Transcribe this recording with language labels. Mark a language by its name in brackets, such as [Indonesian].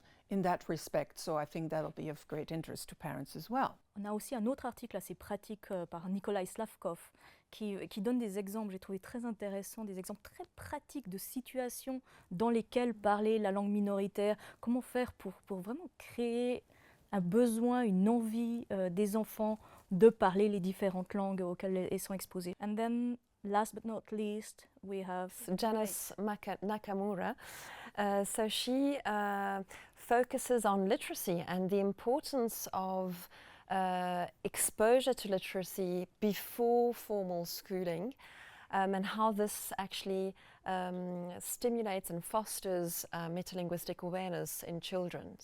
[English] in that respect. So I think that'll be of great interest to parents as well. [French] On a aussi un autre article assez pratique par Nikolai Slavkov qui donne des exemples, j'ai trouvé très intéressants, des exemples très pratiques de situations dans lesquelles parler la langue minoritaire, comment faire pour vraiment créer un besoin, une envie des enfants de parler les différentes langues auxquelles ils sont exposés. [English] And then, last but not least, we have Janice Nakamura. So she focuses on literacy and the importance of exposure to literacy before formal schooling, and how this actually stimulates and fosters metalinguistic awareness in children.